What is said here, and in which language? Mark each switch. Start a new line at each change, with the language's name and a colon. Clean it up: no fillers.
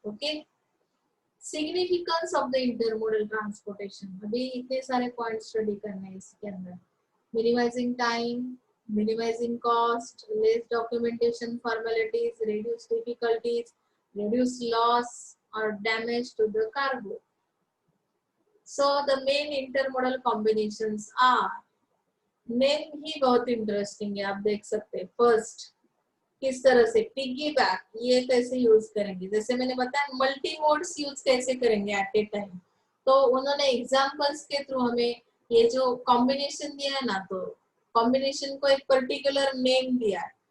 English: Okay, significance of the intermodal transportation.
Hindi: अभी इतने सारे पॉइंट स्टडी करने हैं इसके अंदर.
English: minimizing time, minimizing cost, less documentation formalities, reduce difficulties, reduce loss or damage to the cargo. So the main intermodal combinations are,
Hindi: name ही बहुत interesting है, आप देख सकते हैं. फर्स्ट किस तरह से पिगी बैक, ये कैसे यूज करेंगे, जैसे मैंने बताया मल्टी मोड्स यूज कैसे करेंगे एट ए टाइम. तो उन्होंने एग्जांपल्स के थ्रू हमें ये जो कॉम्बिनेशन दिया है ना, तो कॉम्बिनेशन को एक पर्टिकुलर नेम दिया है.